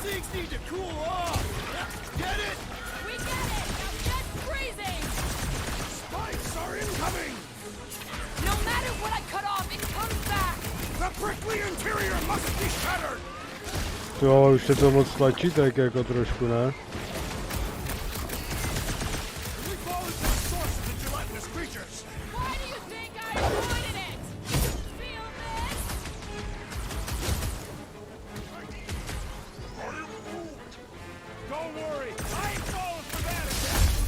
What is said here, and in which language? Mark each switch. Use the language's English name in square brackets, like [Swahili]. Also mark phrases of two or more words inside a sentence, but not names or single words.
[English] just need to cool off. Get it? We get it! Now get freezing! Spikes are incoming! No matter what I cut off, it comes back! The prickly interior must be shattered! [Czech] Jo, ale už se to moc tlačí tak jako trošku, ne? [English] We fall into the source of the gelatinous creatures. Why do you think I avoided it? Feel this? Don't worry, I ain't falling for that again.